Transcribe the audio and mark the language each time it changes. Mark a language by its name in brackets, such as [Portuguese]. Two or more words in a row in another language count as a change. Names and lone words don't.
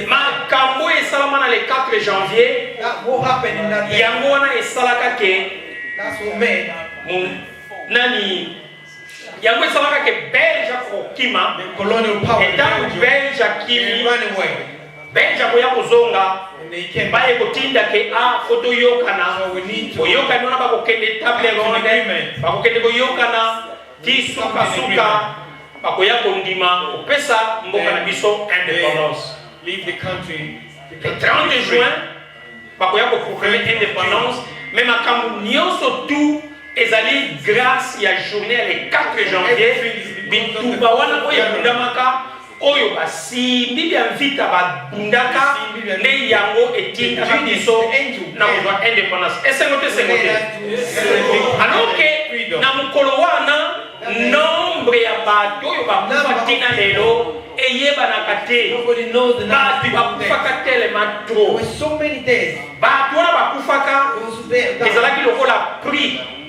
[Lingala] Makambo esalama na [French] le 4 janvier. [Lingala] Yango wana esalaka ke nani yango esalaka ke Belge akokima etango Belge akimi Belge akoya kozonga baye kotinda ke foto yokana oyokani wana bakokende [French] table ronde [Lingala] bakokende koyokana ti sukasuka bakoya kondima kopesa mboka na biso indépendance [English] leave the country [French] le 30 juin [Lingala] bakoya koproclamer indépendance mais makambo nyonso tout ezali grâce ya journée [French] le 4 janvier [Lingala] bitumba wana oyo bundamaka oyo basimbi bya vita babundaka nde yango etindaka biso na kozwa indépendance esengo te [French] alors que [Lingala] na mokolo wana nombre ya bato oyo bakufa tina lelo eyebanaka te bato bakufaka telema trop bato wana bakufaka ezalaki lokola prix